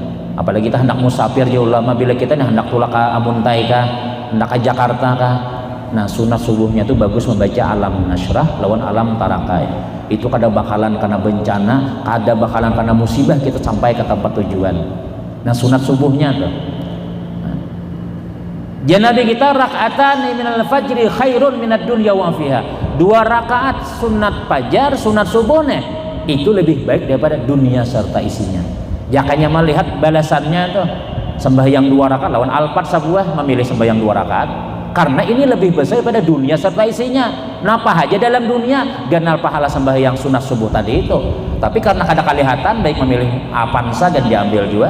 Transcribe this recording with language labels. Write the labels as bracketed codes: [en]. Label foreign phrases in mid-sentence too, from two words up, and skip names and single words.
[bjn] Apalagi kita hendak musafir ya ulama bila kita nih hendak tulak ke Amuntai kah, hendak ke Jakarta kah. Nah sunat subuhnya tuh bagus membaca alam nasrah lawan alam tarakai. Itu kada bakalan karena bencana, kada bakalan karena musibah kita sampai ke tempat tujuan. Nah sunat subuhnya tuh. Nabi kita [ar] rak'atan minal fajri khairun minad dunya wa fiha. [bjn] 2 rakaat sunat fajar, sunat subuh nih itu lebih baik daripada dunia serta isinya. Jakanya melihat balasannya tuh sembahyang 2 rakaat lawan alpat sabuah memilih sembahyang 2 rakaat karena ini lebih besar daripada dunia serta isinya. Napa aja dalam dunia ganal pahala sembahyang sunat subuh tadi itu, tapi karena kada kelihatan baik memilih apansa dan diambil juga.